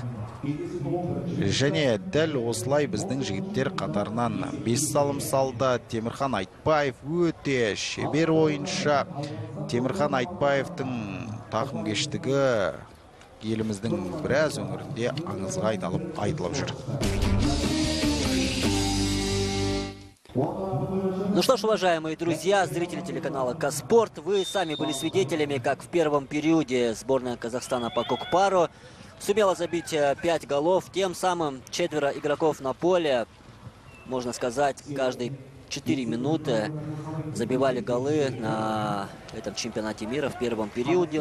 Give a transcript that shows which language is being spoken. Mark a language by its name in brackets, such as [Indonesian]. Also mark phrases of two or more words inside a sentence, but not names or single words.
[Kazakh] Және дәл осылай біздің жігіттер қатарынан 5 салым салды. Темірхан Айтбаев өте шебер ойыншы. Темірхан Айтбаевтың тақымкештігі еліміздің біраз өңірінде аңызға айналып айтылып жүр. [Russian] Ну что ж, уважаемые друзья, зрители телеканала Каспорт, вы сами были свидетелями, как в первом периоде сборная Казахстана по кокпару сумела забить 5 голов, тем самым 4 игроков на поле, можно сказать, каждые 4 минуты забивали голы на этом чемпионате мира в первом периоде.